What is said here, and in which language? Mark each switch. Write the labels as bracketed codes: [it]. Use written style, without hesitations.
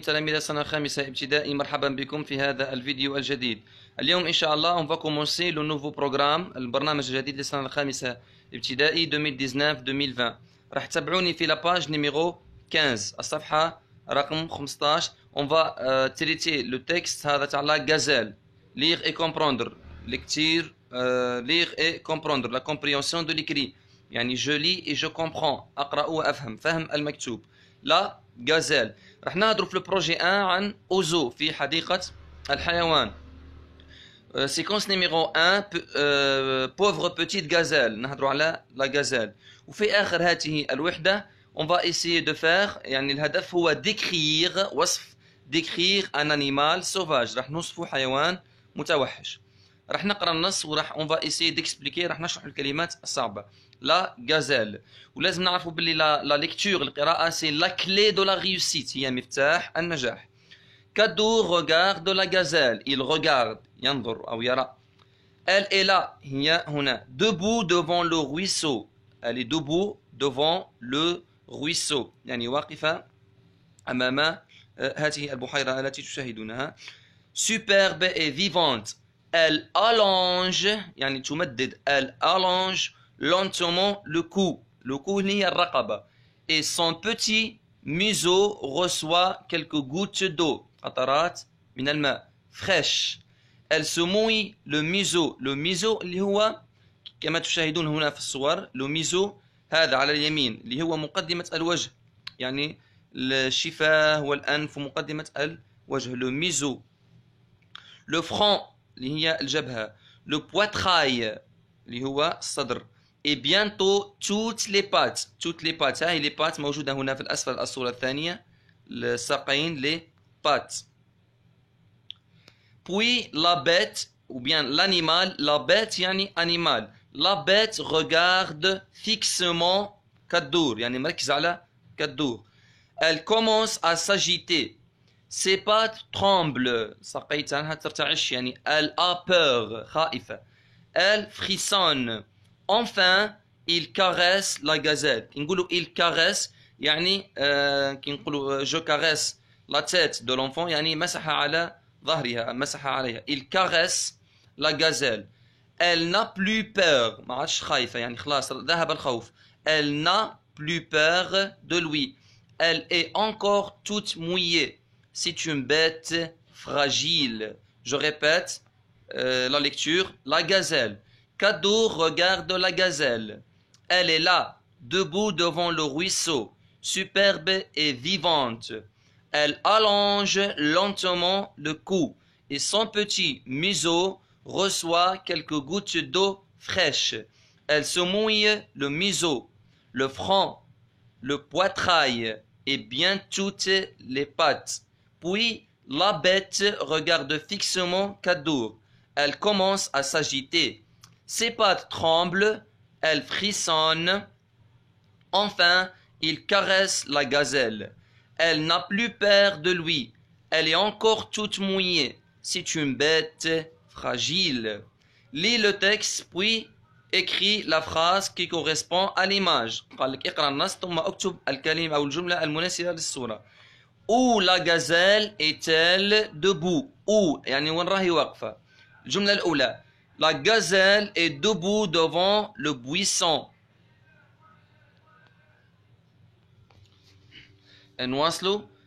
[ar] تلاميذ السنة الخامسة ابتدائي، مرحبا بكم في هذا الفيديو الجديد. اليوم إن شاء الله [fr] on va commencer le nouveau programme، [ar] البرنامج الجديد للسنة الخامسة ابتدائي 2019-2020. راح تتابعوني في [fr] لاباج نيميرو 15، [ar] الصفحة رقم 15. [fr] on va traiter le texte [ar] هذا تاع [fr] لا غازيل، lire et comprendre، lecture lire et comprendre، la compréhension de l'écrit، يعني je lis et je comprends، [ar] أقرأ وأفهم، فهم المكتوب. [fr] لا غازيل. [ar] راح نهضروا في البروجي 1 عن اوزو في حديقة الحيوان. [fr] سيكونس نيميرو 1 بوفر بوتيت غازيل، [ar] نهضروا على [fr] لا غازيل. [ar] وفي آخر هذه الوحدة [fr] on va essayer de faire، [ar] يعني الهدف هو décrire، وصف [fr] décrire un animal sauvage، [ar] راح نوصفوا حيوان متوحش. راح نقرا النص وراح [fr] on va essayer d'expliquer، [ar] راح نشرح الكلمات الصعبة. [fr] لا غازيل. [ar] ولازم نعرفوا باللي [fr] لا ليكتور، القراءة سي لا كلي دو لا ريوسيت، [ar] هي مفتاح النجاح. [fr] كادو regarde la gazelle، il regarde، [ar] ينظر أو يرى. [fr] Elle est là، [ar] هي هنا. [fr] debout devant le ruisseau، elle est debout devant le ruisseau، [ar] يعني واقفة أمام هذه البحيرة التي تشاهدونها. [fr] superbe et vivante، elle allonge، [ar] يعني تمدد، [fr] elle allonge lentement le cou، le cou [ar] هي الرقبة. [fr] et son petit museau reçoit quelques gouttes d'eau، [ar] قطرات من الماء [fr] fraîche. elle se mouille le museau، [ar] le museau اللي هو كما تشاهدون هنا في الصور، le museau هذا على اليمين اللي هو مقدمة الوجه، يعني الشفاه والأنف ومقدمة الوجه، le museau. le front اللي هي الجبهة، le poitrail اللي هو الصدر. [fr] et bientôt toutes les pattes، toutes les pattes، هاي les pattes [ar] موجودة هنا في الأسفل الصورة الثانية، الساقين [fr] les pattes. puis la bête ou bien l'animal، la bête يعني animal، la bête regarde fixement كالدور، [ar] يعني مركز على [fr] كالدور. elle commence à s'agiter، ses pattes tremblent، [ar] ساقيتها ترتعش، [fr] يعني elle a peur، خائفة. elle frissonne. enfin il caresse la gazelle، كي نقولوا il caresse يعني كي نقولوا je caresse la tête de l'enfant، [ar] يعني مسح على ظهرها، مسح عليها. [fr] il caresse la gazelle. elle n'a plus peur، [ar] ما عادش خايفة، يعني خلاص ذهب الخوف. [fr] elle n'a plus peur de lui. elle est encore toute mouillée. c'est une bête fragile. je répète la lecture. la gazelle. Kado regarde la gazelle. elle est là, debout devant le ruisseau, superbe et vivante. elle allonge lentement le cou et son petit museau reçoit quelques gouttes d'eau fraîche. elle se mouille le museau, le front, le poitrail et bien toutes les pattes. puis la bête regarde fixement Kado. elle commence à s'agiter. ses pattes tremblent, elle frissonne. enfin il caresse la gazelle. elle n'a plus peur de lui. elle est encore toute mouillée. c'est une bête fragile. lis le texte puis écris la phrase qui correspond à l'image. [ar] قال لك اقرأ النص ثم اكتب الكلمة أو الجملة المناسبة للصورة. [fr] où la gazelle est-elle debout؟ où [ar] يعني وين راهي واقفة. الجملة الأولى [fr] la gazelle est debout devant le buisson. [ar] نواصلوا.